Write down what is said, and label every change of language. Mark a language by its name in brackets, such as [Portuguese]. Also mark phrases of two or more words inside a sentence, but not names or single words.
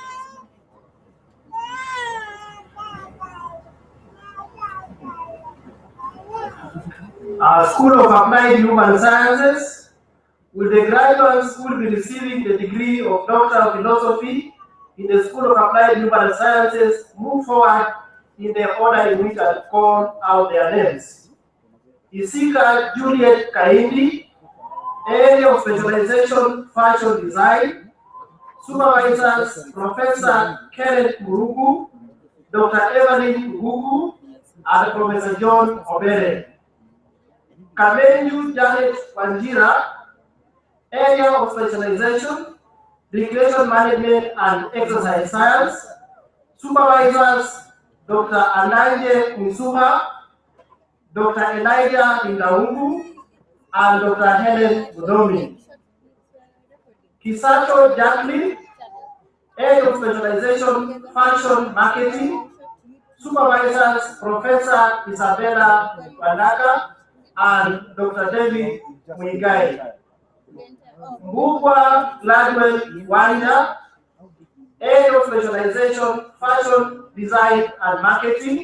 [English] School of Applied Human Sciences, with the graduates who will be receiving the degree of Doctor of Philosophy in the School of Applied Human Sciences, move forward in the order in which I call out their names. Isika Juliet Kaindi, Area of Specialization, Fashion Design. Supervisors, Professor Kenneth Murugu, Dr. Evelyn Murugu, and Professor John Obere. Kamenyu Janet Wanjira, Area of Specialization, Recreation Management and Exercise Science. Supervisors, Dr. Ananje Misuha, Dr. Elijah Indaungu, and Dr. Helen Mudomi. Kisacho Jacqueline, Area of Specialization, Fashion Marketing. Supervisors, Professor Isabella Wandaka and Dr. David Muigai. Mbugwa Gladwell Wanda, Area of Specialization, Fashion Design and Marketing.